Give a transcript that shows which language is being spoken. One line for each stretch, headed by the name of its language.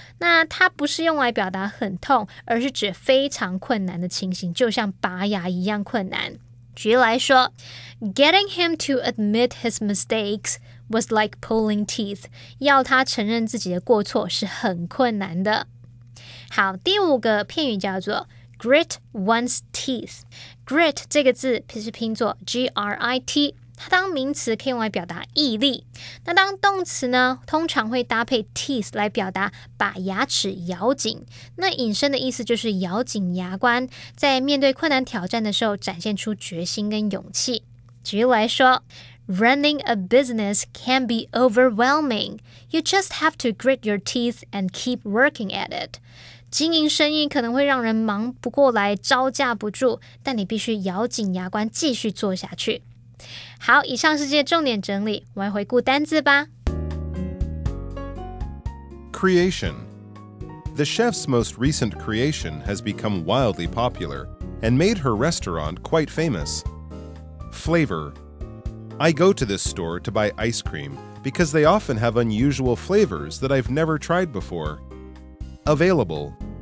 Chinese: 那它不是用来表达很痛，而是指非常困难的情形，就像拔牙一样困难。举例来说，
English: Getting him to admit his mistakes was like pulling teeth。
Chinese: 要他承认自己的过错是很困难的。好，第五个片语叫做
English: grit one's teeth。
Chinese: Grit 这个字是拼作 G-R-I-T， 它当名词可以用来表达毅力。那当动词呢，通常会搭配 teeth 来表达把牙齿咬紧。那引申的意思就是咬紧牙关，在面对困难挑战的时候展现出决心跟勇气。举例来说，
English: Running a business can be overwhelming. You just have to grit your teeth and keep working at it.
Chinese: 经营生意可能会让人忙不过来，招架不住，但你必须咬紧牙关继续做下去。好，以上是这些重点整理，我们来回顾单字吧。
English: Creation. The chef's most recent creation has become wildly popular and made her restaurant quite famous. Flavor. I go to this store to buy ice cream because they often have unusual flavors that I've never tried before. Available.